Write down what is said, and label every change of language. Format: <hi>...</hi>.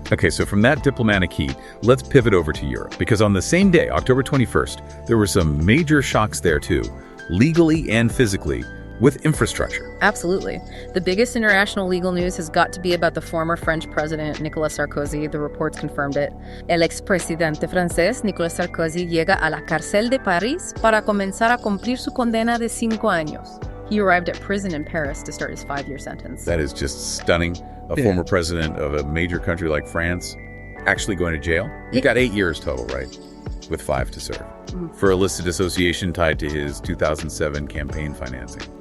<en>Okay, so from that diplomatic heat, let's pivot over to Europe, because on the same day, October 21st, there were some major shocks there too, legally and physically, with infrastructure. Absolutely. The biggest international legal news has got to be about the former French president, Nicolas Sarkozy. The reports confirmed it.</en> <es>El expresidente francés, Nicolas Sarkozy, llega a la cárcel de París para comenzar a cumplir su condena de 5 años.</es> <en>He arrived at prison in Paris to start his 5-year sentence. That is just stunning. A former president of a major country like France actually going to jail. He got 8 years total, right? with 5 to serve, for a listed association tied to his 2007 campaign financing.</en>